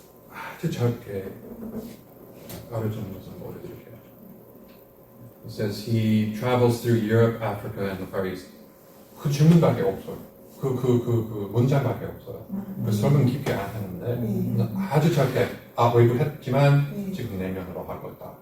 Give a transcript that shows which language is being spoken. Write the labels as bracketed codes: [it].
[ko] 아주 짧게 가르치는 것을 보여드릴게요. [en] It says he travels through Europe, Africa, and the Far East. [ko] 그 질문밖에 없어요. 그 문장밖에 없어요. 그 설명 깊게 안 하는데 아주 짧게 외부했지만 지금 내면으로 하고 있다.